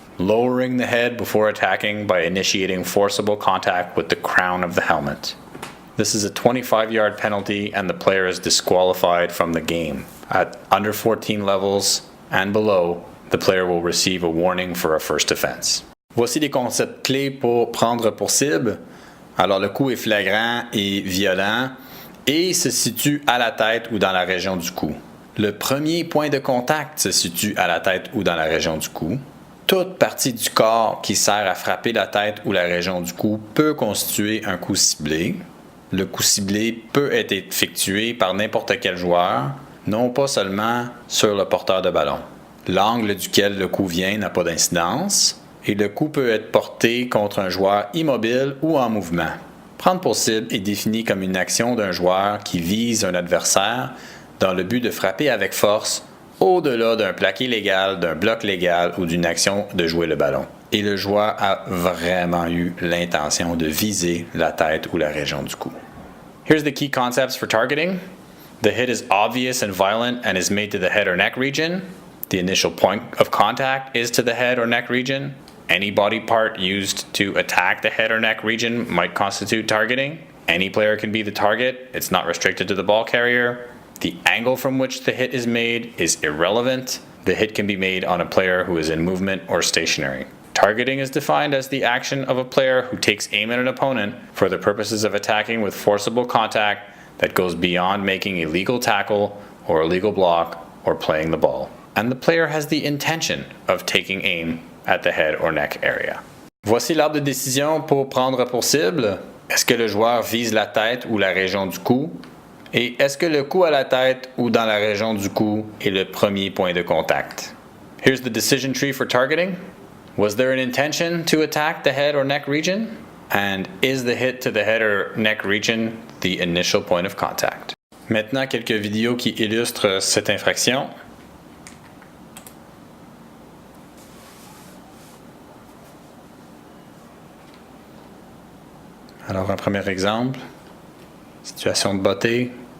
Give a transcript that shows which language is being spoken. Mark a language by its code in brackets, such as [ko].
[en] Lowering the head before attacking by initiating forcible contact with the crown of the helmet. This is a 25-yard penalty and the player is disqualified from the game. At under 14 levels and below, the player will receive a warning for a first offense. [fr] Voici les concepts clés pour prendre pour cible. Alors le coup est flagrant et violent et se situe à la tête ou dans la région du cou. Le premier point de contact se situe à la tête ou dans la région du cou. Toute partie du corps qui sert à frapper la tête ou la région du cou peut constituer un coup ciblé. Le coup ciblé peut être effectué par n'importe quel joueur, non pas seulement sur le porteur de ballon. L'angle duquel le coup vient n'a pas d'incidence et le coup peut être porté contre un joueur immobile ou en mouvement. Prendre pour cible est défini comme une action d'un joueur qui vise un adversaire dans le but de frapper avec force au-delà d'un plaqué légal, d'un bloc légal ou d'une action de jouer le ballon. Et le joueur a vraiment eu l'intention de viser la tête ou la région du cou. [en] Here's the key concepts for targeting. The hit is obvious and violent and is made to the head or neck region. The initial point of contact is to the head or neck region. Any body part used to attack the head or neck region might constitute targeting. Any player can be the target. It's not restricted to the ball carrier. The angle from which the hit is made is irrelevant. The hit can be made on a player who is in movement or stationary. Targeting is defined as the action of a player who takes aim at an opponent for the purposes of attacking with forcible contact that goes beyond making a legal tackle or a legal block or playing the ball. And the player has the intention of taking aim at the head or neck area. [fr] Voici l'arbre de décision pour prendre pour cible. Est-ce que le joueur vise la tête ou la région du cou? Et est-ce que le coup à la tête ou dans la région du cou est le premier point de contact? [en] Here's the decision tree for targeting. Was there an intention to attack the head or neck region? And is the hit to the head or neck region the initial point of contact? [fr] Maintenant, quelques vidéos qui illustrent cette infraction. Alors, un premier exemple. Situation de botter.